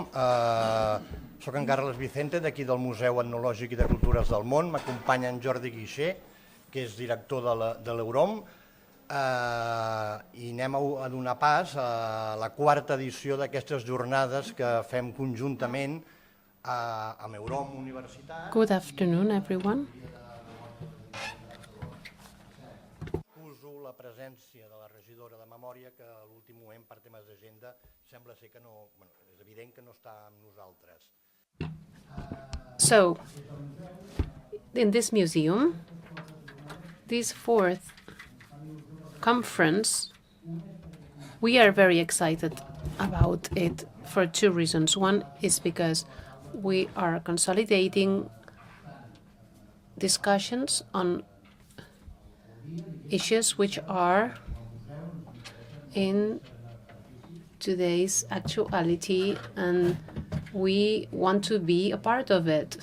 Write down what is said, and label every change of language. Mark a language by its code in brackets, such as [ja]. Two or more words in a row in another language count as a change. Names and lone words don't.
[ca] Soc en Carles Vicente, d'aquí del Museu Etnològic i de Cultures del Món. M'acompanya en Jordi Guixé, que és director de l'EUROM. I anem a donar pas a la quarta edició d'aquestes jornades que fem conjuntament amb EUROM Universitat. [en] Good afternoon, everyone. [ca] Uso la presència de la regidora de Memòria, que a l'últim moment, per temes d'agenda, sembla ser que no, és evident que no està amb nosaltres. [en] So, in this museum, this fourth conference, we are very excited about it for two reasons. One is because we are consolidating discussions on issues which are in today's actuality, and we want to be a part of it.